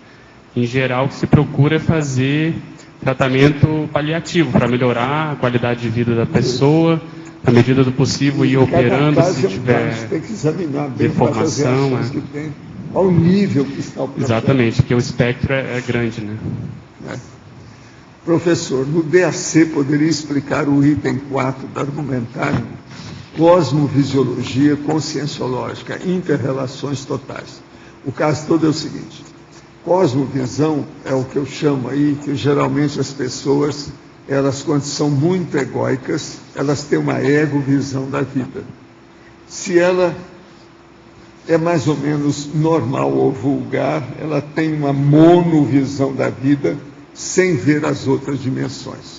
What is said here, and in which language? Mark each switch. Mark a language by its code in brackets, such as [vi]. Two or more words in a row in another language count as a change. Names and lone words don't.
[pt] Em geral, o que se procura é fazer tratamento paliativo, para melhorar a qualidade de vida da pessoa, na medida do possível, ir operando se tiver tem que examinar bem deformação. Que tem, ao nível que está o processo. Exatamente, porque o espectro é grande, né? Professor, no DAC poderia explicar o item 4 do argumentário cosmovisiologia conscienciológica, interrelações totais. O caso todo é o seguinte, cosmovisão é o que eu chamo aí, que geralmente as pessoas, elas quando são muito egóicas, elas têm uma egovisão da vida. Se ela é mais ou menos normal ou vulgar, ela tem uma monovisão da vida, sem ver as outras dimensões.